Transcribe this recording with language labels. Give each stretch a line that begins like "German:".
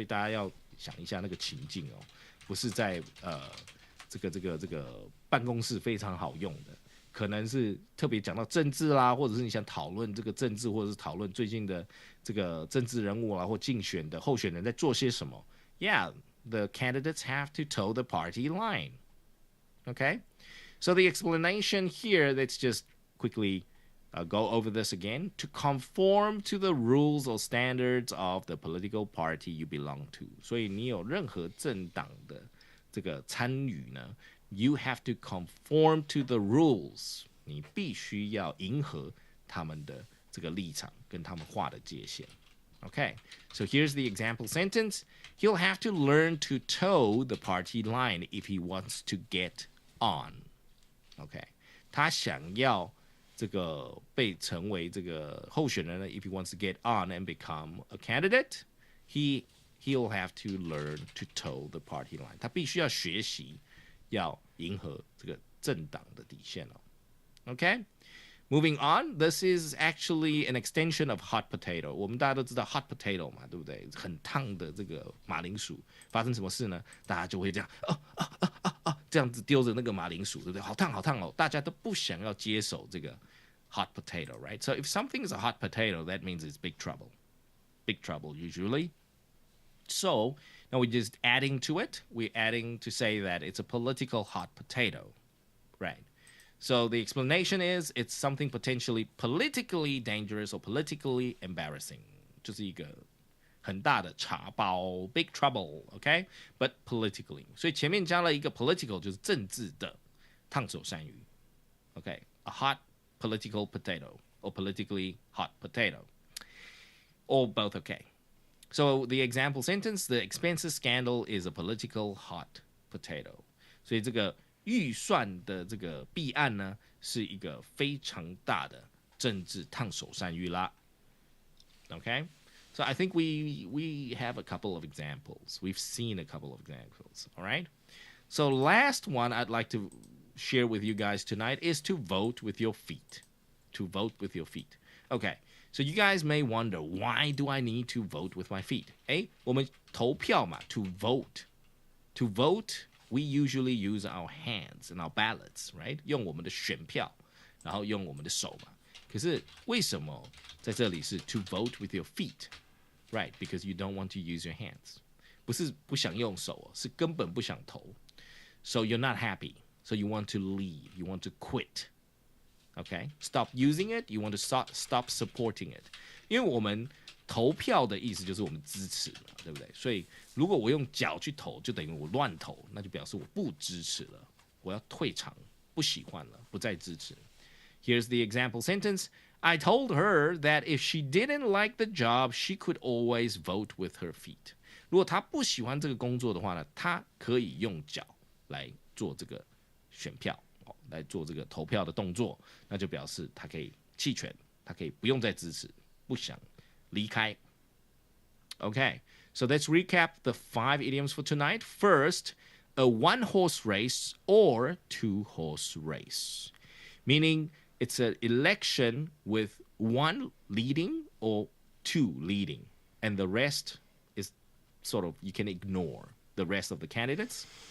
Chinese: 所以大家要想一下那个情境哦，不是在这个办公室非常好用的，可能是特别讲到政治啦，或者是你想讨论这个政治，或者是讨论最近的这个政治人物啦，或竞选的候选人在做些什么。
English: Yeah, the candidates have to toe the party line. Okay, so the explanation here, let's just quickly go over this again. To conform to the rules or standards of the political party you belong to.
Chinese: 所以你有任何政党的这个参与呢 ，
English: you have to conform to the rules，
Chinese: 你必须要迎合他们的这个立场跟他们画的界限。
English: Okay, so here's the example sentence. He'll have to learn to toe the party line if he wants to get on. Okay,
Chinese: 他想要这个被成为这个候选人呢
English: if he wants to get on and become a candidate, he'll have to learn to toe the party line.
Chinese: 他必须要学习，要迎合这个政党的底线哦。
English: Okay? Moving on, this is actually an extension of hot potato.
Chinese: 我们大家都知道 hot potato 嘛，对不对？很烫的这个马铃薯，发生什么事呢？大家就会这样这样子丢着那个马铃薯，对不对？好烫好烫哦！大家都不想要接手这个 hot potato, right?
English: So if something is a hot potato, that means it's big trouble. Big trouble usually. So now we're just adding to it. We're adding to say that it's a political hot potato, right? So the explanation is it's something potentially politically dangerous or politically embarrassing.
Chinese: 就是一个很大的茶包
English: big trouble,
Chinese: okay?
English: But politically.
Chinese: 所以前面加了一个 political 就是政治的烫手山芋 okay?
English: A hot political potato or politically hot potato. Or both okay. So the example sentence, the expenses scandal is a political hot potato.
Chinese: 所以这个预算的这个弊案呢，是一个非常大的政治烫手山芋啦。
English: Okay, so I think we have a couple of examples. We've seen a couple of examples. All right. So last one I'd like to share with you guys tonight is to vote with your feet. To vote with your feet. Okay. So you guys may wonder, why do I need to vote with my feet?
Chinese: 我们投票嘛 to vote.
English: To vote.We usually use our hands and our ballots, right?
Chinese: 用我们的选票，然后用我们的手嘛。可是为什么在这里是 to vote with your feet, right?
English: Because you don't want to use your hands.
Chinese: 不是不想用手哦，是根本不想投。
English: So you're not happy. So you want to leave. You want to quit. Okay? Stop using it. You want to stop supporting it.
Chinese: 因为我们投票的意思就是我们支持嘛，对不对？所以如果我用脚去投，就等于我乱投，那就表示我不支持了，我要退场，不喜欢了，不再支持。
English: Here's the example sentence. I told her that if she didn't like the job, she could always vote with her feet.
Chinese: 如果她不喜欢这个工作的话呢，她可以用脚来做这个选票，来做这个投票的动作，那就表示她可以弃权，她可以不用再支持，不想离开。
English: Okay, so let's recap the 5 idioms for tonight. First, a one-horse race or two-horse race, meaning it's an election with one leading or two leading, and the rest is sort of, you can ignore the rest of the candidates.